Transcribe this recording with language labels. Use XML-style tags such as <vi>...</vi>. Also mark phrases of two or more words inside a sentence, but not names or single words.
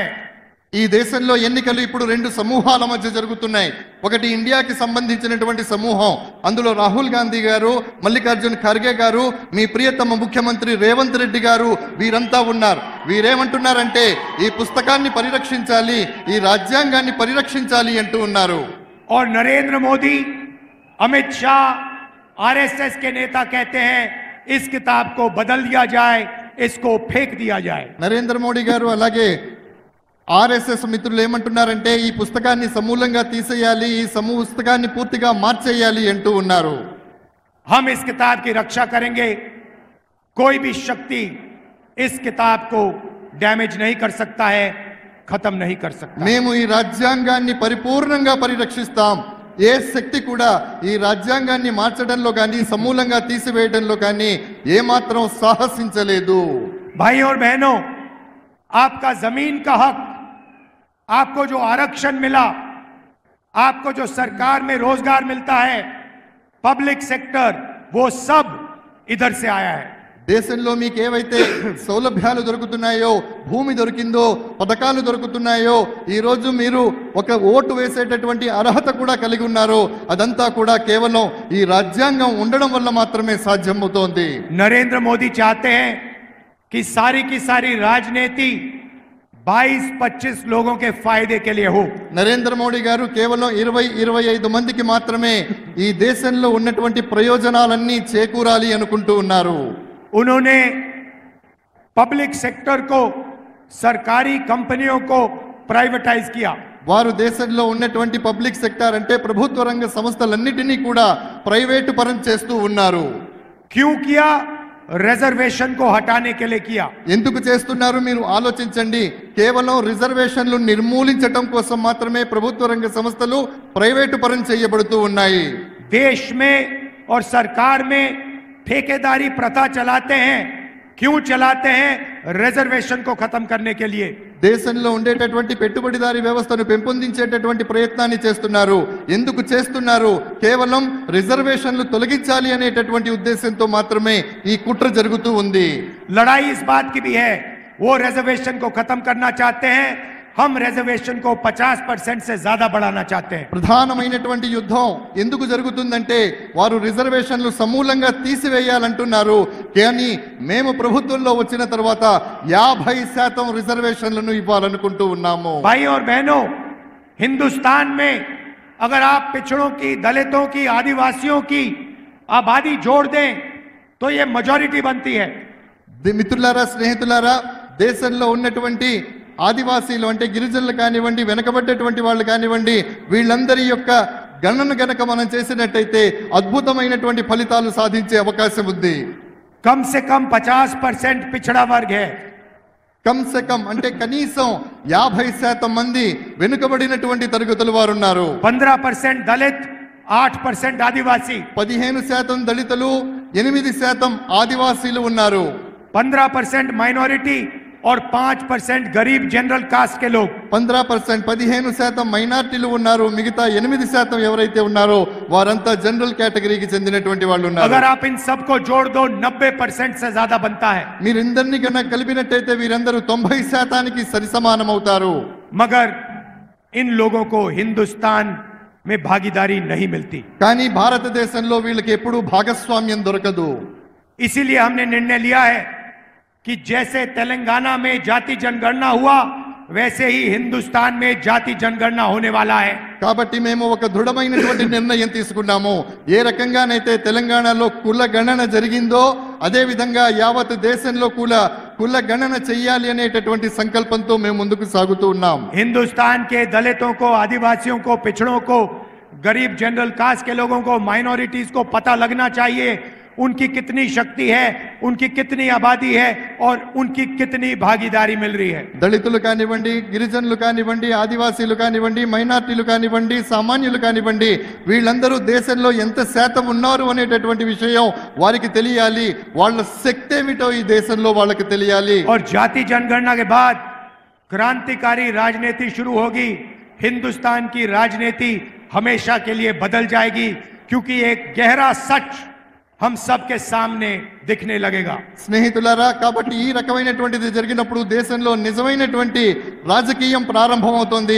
<te>ఈ దేశంలో ఎన్నికలు ఇప్పుడు రెండు సమూహాల మధ్య జరుగుతున్నాయి। ఒకటి ఇండియాకి సంబంధించినటువంటి సమూహం, అందులో రాహుల్ గాంధీ గారు, మల్లికార్జున్ ఖర్గే గారు, మీ ప్రియతమ ముఖ్యమంత్రి రేవంత్ రెడ్డి గారు వీరంతా ఉన్నారు। వీరేమంటున్నారంటే ఈ పుస్తకాన్ని పరిరక్షించాలి, ఈ రాజ్యాంగాన్ని పరిరక్షించాలి అంటూ ఉన్నారు।</te> <hi>और नरेंद्र मोदी, अमित शाह, आरएसएस के नेता कहते हैं इस किताब को बदल दिया जाए, इसको फेंक दिया जाए।</hi> <te>నరేంద్ర మోడీ గారు అలాగే ఆర్ఎస్ఎస్ మిత్రులు ఏమంటున్నారంటే ఈ పుస్తకాన్ని సమూలంగా తీసేయాలి, ఈ పుస్తకాన్ని పూర్తిగా మార్చేయాలి అంటూ ఉన్నారు।</te> <hi>हम इस किताब की रक्षा करेंगे, कोई भी शक्ति इस किताब को डैमेज नहीं कर सकता है, खत्म नहीं कर सकता।</hi> <te>మేము ఈ రాజ్యాంగాన్ని పరిపూర్ణంగా పరిరక్షిస్తాం, ఏ శక్తి కూడా ఈ రాజ్యాంగాన్ని మార్చడంలో కానీ, సమూలంగా తీసివేయడంలో కానీ ఏమాత్రం సాహసించలేదు।</te> <hi>भाई और बहनों, आपका जमीन का हक, आपको जो आरक्षण मिला, आपको जो सरकार में रोजगार मिलता है,</hi> <en>public sector,</en> <hi>वो सब इधर से आया है।</hi> <te>దేశంలో మీకు ఏవైతే సౌలభ్యాలు దొరుకుతున్నాయో, భూమి దొరికిందో, పథకాలు దొరుకుతున్నాయో, ఈ రోజు మీరు ఒక ఓటు వేసేటటువంటి అర్హత కూడా కలిగి ఉన్నారో, అదంతా కూడా కేవలం ఈ రాజ్యాంగం ఉండడం వల్ల మాత్రమే సాధ్యమవుతోంది।</te> <hi>नरेंद्र मोदी चाहते हैं कि सारी की सारी राजनीति 22-25 लोगों के फायदे के लिए हो।</hi> <te>నరేంద్ర మోడీ గారు కేవలం 20-25 మందికి మాత్రమే ఈ దేశంలో ఉన్నటువంటి ప్రయోజనాలన్నీ చేకూరాలి అనుకుంటూ ఉన్నారు।</te> <hi>उन्होंने</hi> <en>public sector</en> <hi>को, सरकारी कंपनियों को प्राइवेटाइज किया।</hi> <te>వారు దేశంలో ఉన్నటువంటి</te> <en>public sector</en> <te>అంటే ప్రభుత్వ రంగ సంస్థలన్నిటినీ కూడా ప్రైవేటు పరం చేస్తూ ఉన్నారు.</te> <hi>क्यों किया? रिजर्वेशन को हटाने के लिए किया।</hi> <te>ఎందుకు చేస్తున్నారు మీరు ఆలోచించండి. కేవలం రిజర్వేషన్లు నిర్మూలించడం కోసం మాత్రమే ప్రభుత్వ రంగ సంస్థలు ప్రైవేటు పరం చేయబడుతూ ఉన్నాయి.</te> <hi>देश में और सरकार में ठेकेदारी प्रथा चलाते हैं। क्यों चलाते हैं? रिजर्वेशन को खत्म करने के लिए।</hi> <te>దేశంలో ఉండేటటువంటి పెట్టుబడిదారీ వ్యవస్థను పెంపొందించేటటువంటి ప్రయత్నాన్ని చేస్తున్నారు. ఎందుకు చేస్తున్నారు? కేవలం రిజర్వేషన్లు తొలగించాలి అనేటటువంటి ఉద్దేశంతో మాత్రమే ఈ కుట్ర జరుగుతూ ఉంది.</te> <hi>लड़ाई इस बात की भी है, वो रिजर्वेशन को खत्म करना चाहते हैं, हम रिजर्वेशन को 50% से ज्यादा बढ़ाना चाहते हैं।</hi> <te>ప్రధానమైనటువంటి యుద్ధం ఎందుకు జరుగుతుందంటే వారు రిజర్వేషన్లు సమూలంగా తీసివేయాలంటున్నారు. కానీ మేము ప్రభుత్వంలో వచ్చిన తర్వాత 50% రిజర్వేషన్లను ఇవ్వాలనుకుంటూ ఉన్నాము.</te> <hi>भाई और बहनों, हिंदुस्तान में अगर आप पिछड़ों की, दलितों की, आदिवासियों की आबादी जोड़ दें तो ये मेजॉरिटी बनती है।</hi> <te>మిత్రులారా, స్నేహితులారా, దేశంలో ఉన్నటువంటి ఆదివాసీలు అంటే గిరిజనులు కానివ్వండి, వెనకబడ్డటువంటి వాళ్ళు కానివ్వండి, వీళ్ళందరి యొక్క గణన గనక మనం చేసినట్టయితే అద్భుతమైనటువంటి ఫలితాలు సాధించే అవకాశం ఉంది.</te> <hi>कम से कम 50% पिछड़ा वर्ग है। कम से कम</hi> <te>అంటే కనీసం 50% మంది వెనుకబడినటువంటి తరగతుల వారు ఉన్నారు.</te> <hi>15% दलित, 8% आदिवासी,</hi> <te>15% దళితులు, 8% ఆదివాసీలు ఉన్నారు.</te> <hi>15% माइनॉरिटी और 5% गरीब</hi> <en>general caste</en> <hi>के लोग।</hi> <te>15% మైనార్టీలు ఉన్నారు. మిగతా 8% ఎవరైతే ఉన్నారో వారంతా</te> <en>general categoryకి</en> <te>చెందినటువంటి వాళ్ళు ఉన్నారు.</te> <hi>अगर आप इन सबको जोड़ दो 90% से ज्यादा बनता है।</hi> <te>మీరిందరినీ కన్నా కలిపినట్టయితే వీరందరూ 90%కి సరిసమానం అవుతారు.</te> <hi>मगर इन लोगों को हिंदुस्तान में भागीदारी नहीं मिलती।</hi> <te>కానీ భారతదేశంలో వీళ్ళకి ఎప్పుడూ భాగస్వామ్యం దొరకదు.</te> <hi>इसीलिए हमने निर्णय लिया है कि जैसे तेलंगाना में जाति जनगणना हुआ वैसे ही हिंदुस्तान में जाति जनगणना होने वाला है।</hi> <te>కాబట్టి మేము ఒక దృఢమైనటువంటి నిర్ణయం తీసుకున్నాము. ఏ రకంగానైతే తెలంగాణలో కుల గణన జరిగిందో అదే విధంగా యావత్ దేశంలో కుల గణన చెయ్యాలి అనేటటువంటి సంకల్పంతో మేము ముందుకు సాగుతూ ఉన్నాం.</te> <hi>हिंदुस्तान के दलितों को, आदिवासियों को, पिछड़ों को, गरीब</hi> <en>general caste</en> <hi>के लोगों को, माइनॉरिटीज को पता लगना चाहिए उनकी कितनी शक्ति है, उनकी कितनी आबादी है और उनकी कितनी भागीदारी मिल रही है।</hi> <te>దళితులు కానివ్వండి, గిరిజనులు కానివ్వండి, ఆదివాసీలు కానివ్వండి, మైనార్టీలు కానివ్వండి, సామాన్యులు కానివ్వండి, వీళ్ళందరూ దేశంలో ఎంత శాతం ఉన్నారు అనేటటువంటి విషయం వారికి తెలియాలి. వాళ్ళ శక్తి ఏమిటో ఈ దేశంలో వాళ్ళకి తెలియాలి.</te> <hi>और जाति जनगणना के बाद क्रांतिकारी राजनीति शुरू होगी। हिंदुस्तान की राजनीति हमेशा के लिए बदल जाएगी क्योंकि एक गहरा सच हम सबके सामने दिखने लगेगा।</hi> <te>స్నేహితులారా, కాబట్టి ఈ రకమైనటువంటిది జరిగినప్పుడు దేశంలో నిజమైనటువంటి రాజకీయం ప్రారంభమవుతుంది.</te>